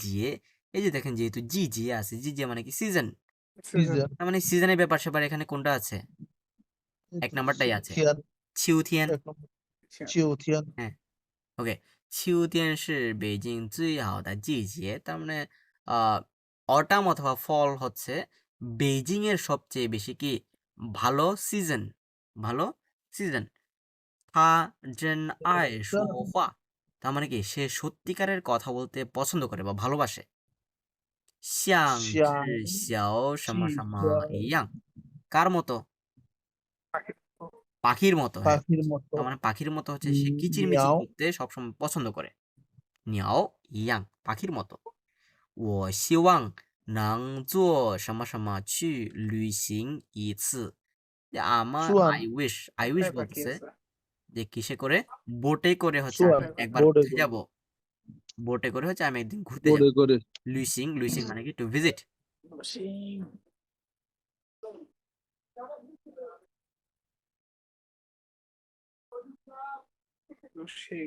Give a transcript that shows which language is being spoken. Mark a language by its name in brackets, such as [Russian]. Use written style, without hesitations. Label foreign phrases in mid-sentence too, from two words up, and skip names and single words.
[Bangla] এই যে দেখেন যেহেতু জিজে আছে, জিজে মানে কি সিজন, সিজন তার মানে সিজনের ব্যাপার স্যাপার এখানে কোনটা আছে? 1 নাম্বারটাই আছে, [Chinese] 天 [Bangla] ছিউথিয়ান। [Chinese] 秋天 হ্যাঁ, ওকে। 秋天是北京最好的季节, [Bangla] তার মানে অটাম অথবা ফল হচ্ছে বেইজিং এর সবচেয়ে বেশি কি ভালো সিজন, ভালো সিজন। [Chinese] 他真爱说话, [Bangla] তার মানে কি সে সত্যিকারের কথা বলতে পছন্দ করে বা ভালোবাসে। [Chinese] 像只小什么什么一样, [Bangla] কার মতো? পাখির মতো। হ্যাঁ, পাখির মতো তার মানে পাখির মতো হচ্ছে সে কিচিরমিচির মিয়াও করতে সবসময় পছন্দ করে। [Chinese] 鸟一样, [Bangla] পাখির মতো। [Chinese] 我希望能做什么什么去旅行一次, [Bangla] যে আমার সুয়ান [English] I wish [Bangla] পাখি বলতেছে আছে যে কিসে করে? বোটে করে হচ্ছে সুয়ান আমি একবার বোর্ডে কোথায় যাব? বোটে করে হচ্ছে আমি একদিন ঘুরতে যাব। বোর্ডে করে লুইসিং, লুইসিং মানে কি? [English] to visit. [Bangla] সিং সিং